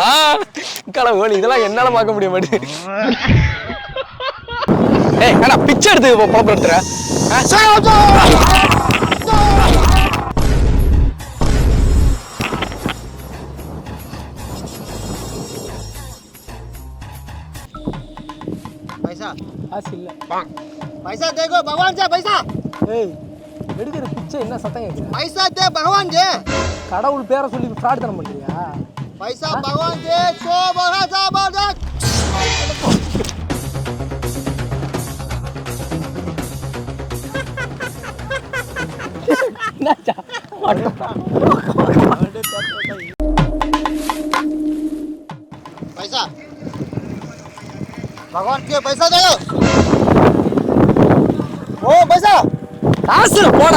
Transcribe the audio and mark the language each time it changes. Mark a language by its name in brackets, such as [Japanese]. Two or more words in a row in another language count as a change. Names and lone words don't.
[Tamil] கடவுள், இதெல்லாம் என்னால பார்க்க முடிய மாட்டேங்குது. ஏய் ஏடா பிச்சை எடுத்து பொழப்பு எடுத்துற? [Hindi] पैसा [Tamil] காசு இல்ல. [Hindi] पैसा देखो भगवान से पैसा [Tamil] ஏய் எடுக்கிற பிச்சை என்ன சத்தம் கேக்குது? [Hindi] पैसा दे भगवान जी [Tamil] கடவுள் பேரை சொல்லி ஃப்ராட் தனம் பண்றியா? [Hindi] पैसा भगवान जी 100 बड़ा जबरदस्त [Tamil] என்னடா [Hindi] पैसा भगवान के पैसा दे ओ पैसा [Tamil] காசுல போடா.